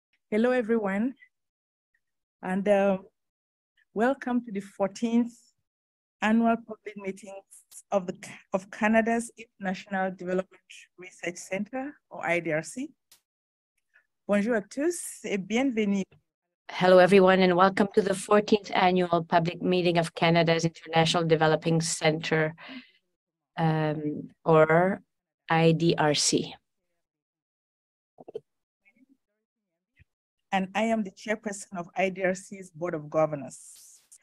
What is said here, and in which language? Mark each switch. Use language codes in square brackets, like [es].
[en] Hello, everyone, and welcome to the 14th Annual Public Meetings of Canada's International Development Research Center, or IDRC. [fr] Bonjour à tous et bienvenue. [en] Hello, everyone, and welcome to the 14th Annual Public Meeting of Canada's International Developing Center, or IDRC. And I am the chairperson of IDRC's Board of Governors.